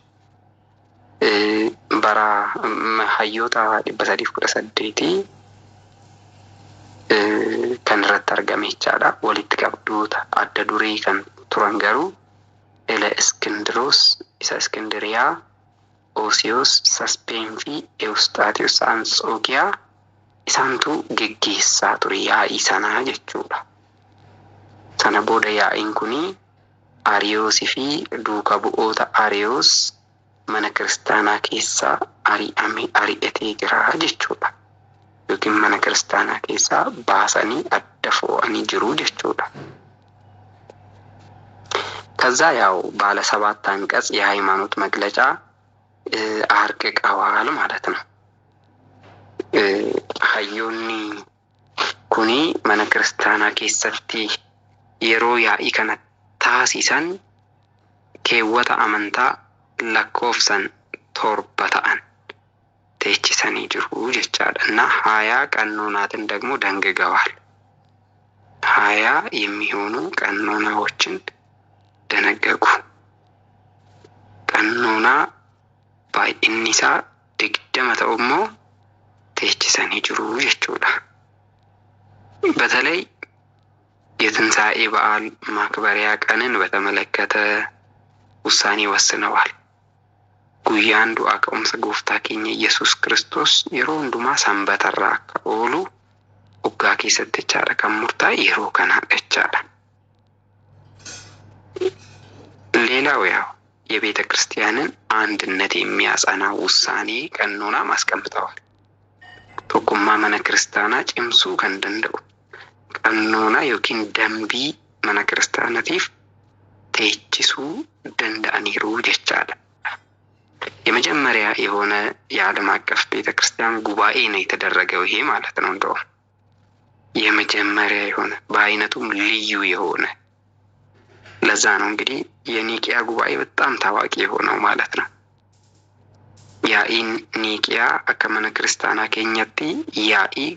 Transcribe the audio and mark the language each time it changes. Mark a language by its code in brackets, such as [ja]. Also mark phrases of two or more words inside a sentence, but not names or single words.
[om] Bara hayyoota dhibba sadiif kudha saddeettii kanarratti argame jechaala walitti qabduu adda durii kan turan garuu ele Iskindiroos isa Iskindiriyaa Osiyoos Ispeen fi ኤዎስጣቴዎስ አንጾኪያ isaantu geggeessaa ture yaa'ii sanaa jechuudha. Sana booda yaa'iin kuni Ariyoosii fi duuka bu'oota Ariyoos mana kiristaanaa keessaa ari'atee jira jechuudha. Yookiin mana kiristaanaa keessaa baasanii adda fo'anii jiru jechuudha. [am] ከዛ ያው ባለ 7 አንቀጽ የሃይማኖት መግለጫ አርቅቀዋል ማለት ነው። [om] hayyoonni kuni mana kiristaanaa keessatti yeroo yaa'ii kana taasisan keewwata amantaa lakkoofsan 7 ta'an teechisanii jiru jechaadha [am] እና 20 ቀኖናትን ደግሞ ደንግገዋል። 20 የሚሆኑ ቀኖናዎችን ደነገጉ። [om] qanoonaa baay'inni isaa digdamatu ta'uu teechisanii jiru jechuudha። [am] በተለይ የትንሣኤ በዓል ማክበሪያ ቀንን በተመለከተ ውሳኔ ወስነዋል። [om] guyyaan du'aa ka'umsa Gooftaa keenyaa Iyyesuus Kiristoos yeroo hundumaa sanbatarraa akka oolu waggaa keessatti jechaadha kan murtaa'e yeroo kanaadha jechaadha። [am] ሌላው ያው የቤተ ክርስቲያንን አንድነት የሚያጸና ውሳኔ ቀኖና ማስቀምጠዋል። [om] tokkummaa mana kiristaanaa cimsuu kan danda'u ቀኖና yookiin dambii mana kiristaanaatiif teechisuu danda'aniiru jechaadha። [am] የመጀመሪያ የሆነ የዓለም አቀፍ ቤተክርስቲያን ጉባኤ ነው የተደረገው ይሄ ማለት ነው። እንደው የመጀመሪያ የሆነ በአይነቱም ልዩ የሆነ ለዛ ነው እንግዲህ የኒቂያ ጉባኤ በጣም ታዋቂ የሆነው ማለት ነው። [om] yaa'iin Niiqiyaa akka mana kiristaanaa keenyatti yaa'ii